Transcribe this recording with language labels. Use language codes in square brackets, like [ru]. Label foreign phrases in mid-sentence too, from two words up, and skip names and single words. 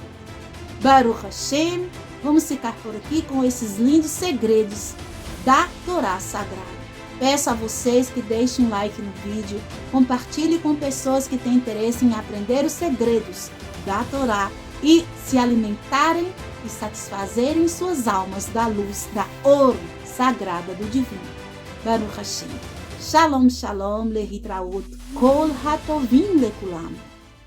[he] ברוך השם, [pt] vamos ficar por aqui com esses lindos segredos da Torá Sagrada. Peço a vocês que deixem um like no vídeo, compartilhe com pessoas que têm interesse em aprender os segredos da Torá e se alimentarem e satisfazerem suas almas da luz da ouro sagrada do divino. [he] ברוך השם. שלום, שלום, להתראות, כל הטובים לכולם.